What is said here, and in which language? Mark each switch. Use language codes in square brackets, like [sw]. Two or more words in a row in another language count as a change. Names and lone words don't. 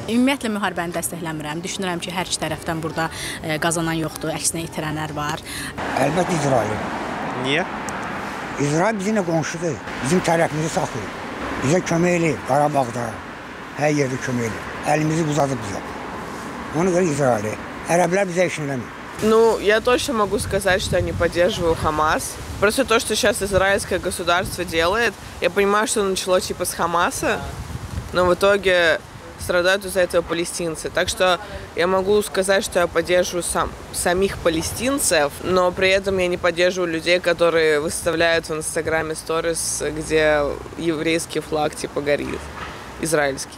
[az] Ümumiyyətlə müharibəni dəstəkləmirəm. Düşünürəm ki, hər iki tərəfdən burada qazanan yoxdur, əksinə itirənlər var. Əlbəttə İsrail. Niyə? İsrail bizimlə qonşudur. Bizim tərəfimizi saxlayır. Bizə kömək eləyir Qarabağda. Hər yerdə kömək eləyir. Əlimizi uzadıb bizə. Ona görə İsrail. Ərəblər bizə işin eləmir. [ru] Ну, я точно могу сказать, что я не поддерживаю Хамас. Просто то, что сейчас израильское государство делает, я понимаю, что начало типа с Хамаса, но в итоге страдают из-за этого палестинцы. Так что я могу сказать, что я поддерживаю самих палестинцев, но при этом я не поддерживаю людей, которые выставляют в Инстаграме сторис, где еврейский флаг типа горит, израильский.